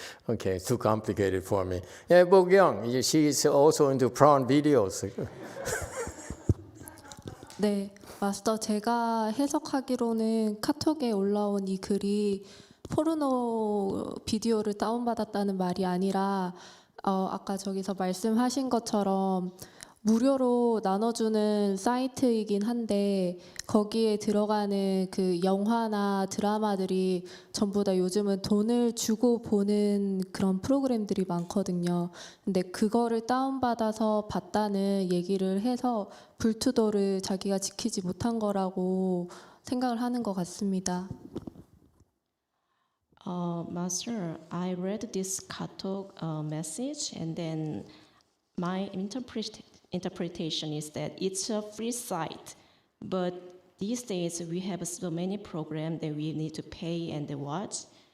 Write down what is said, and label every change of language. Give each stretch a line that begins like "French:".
English: Okay, it's too complicated for me. Yeah, Bo-kyung, she's also into prawn videos.
Korean: 네, 마스터 제가 해석하기로는 카톡에 올라온 이 글이 포르노 비디오를 다운받았다는 말이 아니라 아까 저기서 말씀하신 것처럼 무료로 나눠주는 사이트이긴 한데 거기에 들어가는 그 영화나 드라마들이 전부 다 요즘은 돈을 주고 보는 그런 프로그램들이 많거든요. 근데 그거를 다운받아서 봤다는 얘기를 해서 불투도를 자기가 지키지 못한 거라고 생각을 하는 것 같습니다.
English: Master, I read this Katok message, and then my interpretation is that it's a free site, but these days we have so many programs that we need to pay and watch.